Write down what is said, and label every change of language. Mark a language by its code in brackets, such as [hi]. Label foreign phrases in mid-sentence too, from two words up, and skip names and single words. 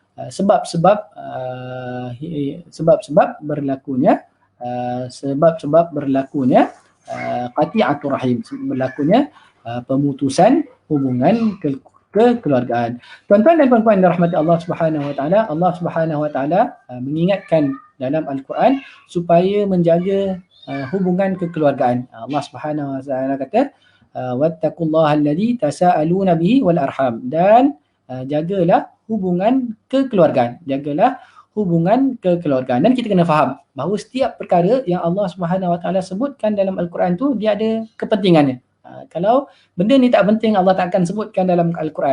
[ms] sebab-sebab berlakunya [ar] قطيعة الرحم, [ms] berlakunya pemutusan hubungan kekeluargaan. Tuan-tuan dan puan-puan yang dirahmati Allah [ar] سبحانه وتعالى, [ms] Allah [ar] سبحانه وتعالى [ms] mengingatkan dalam Al-Quran supaya menjaga hubungan kekeluargaan. Allah [ar] سبحانه وتعالى [ms] kata [ar] واتقوا الله الذي تساءلون به والأرحام, [ms] dan jagalah hubungan kekeluargaan. Jagalah hubungan kekeluargaan. Dan kita kena faham bahawa setiap perkara yang Allah [ar] سبحانه وتعالى [ms] sebutkan dalam Al-Quran tu dia ada kepentingannya. Kalau benda ni tak penting, Allah tak akan sebutkan dalam Al-Quran.